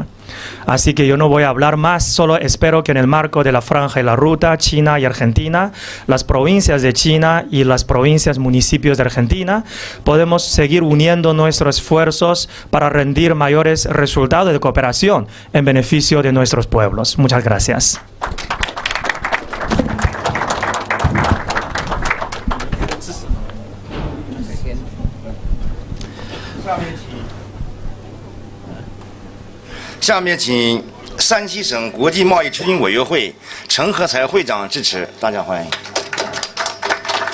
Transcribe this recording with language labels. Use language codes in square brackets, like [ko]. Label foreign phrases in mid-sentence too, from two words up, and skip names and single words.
[es] Así que yo no voy a hablar más, solo espero que en el marco de la Franja y la Ruta, China y Argentina, las provincias de China y las provincias municipios de Argentina, podemos seguir uniendo nuestros esfuerzos para rendir mayores resultados de cooperación en beneficio de nuestros pueblos. Muchas gracias. [zh] 下面请山西省国际贸易推进委员会陈和才会长致辞，大家欢迎。